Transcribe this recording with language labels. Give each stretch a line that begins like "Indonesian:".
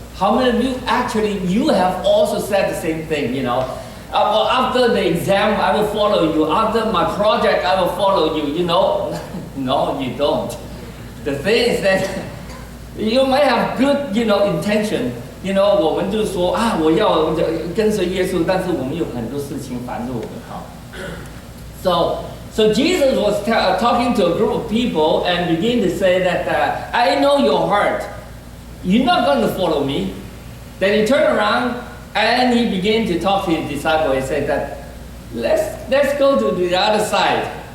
English: How many of you actually, you have also said the same thing, well, after the exam, I will follow you. After my project, I will follow you, No, you don't. The thing is that you might have good, intention.
Chinese: 我们就说啊，我要跟随耶稣，但是我们有很多事情烦着我们哈。
English: So Jesus was talking to a group of people and began to say that I know your heart. You're not going to follow me. Then he turned around and he began to talk to his disciples. He said that let's go to the other side.